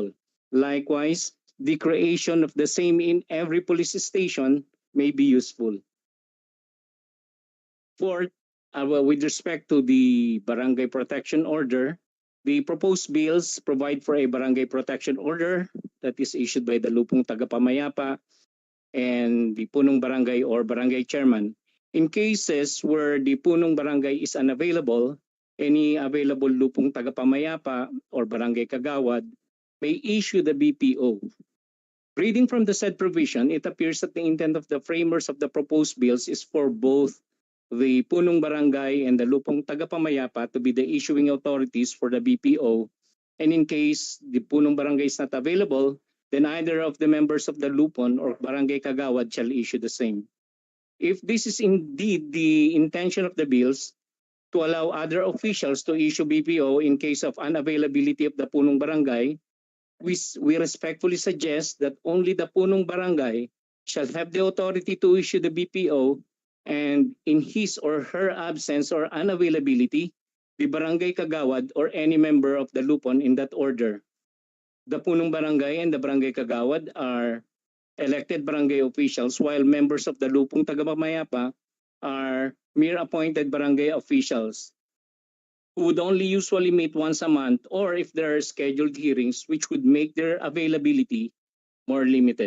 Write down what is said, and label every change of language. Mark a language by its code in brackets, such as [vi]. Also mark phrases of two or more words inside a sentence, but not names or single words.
[en] Likewise, the creation of the same in every police station may be useful. Fourth, with respect to the barangay protection order, the proposed bills provide for a barangay protection order that is issued by the [tl] lupong tagapamayapa [en] and the [tl] punong barangay [en] or barangay chairman. In cases where the [tl] punong barangay [en] is unavailable, any available [tl] lupong tagapamayapa [en] or [tl] barangay kagawad [en] may issue the BPO. Reading from the said provision, it appears that the intent of the framers of the proposed bills is for both the [tl] punong barangay [en] and the [tl] lupong tagapamayapa [en] to be the issuing authorities for the BPO. And in case the [tl] punong barangay [en] is not available, then either of the members of the lupon or [tl] barangay kagawad [en] shall issue the same. If this is indeed the intention of the bills, to allow other officials to issue BPO in case of unavailability of the [tl] punong barangay, [en] we respectfully suggest that only the [tl] punong barangay [en] shall have the authority to issue the BPO, and in his or her absence or unavailability, the [tl] barangay kagawad [en] or any member of the lupon in that order. The [tl] punong barangay [en] and the [tl] barangay kagawad [en] are elected barangay officials, while members of the [tl] lupong tagapamayapa [en] are mere appointed barangay officials who would only usually meet once a month, or if there are scheduled hearings, which would make their availability more limited.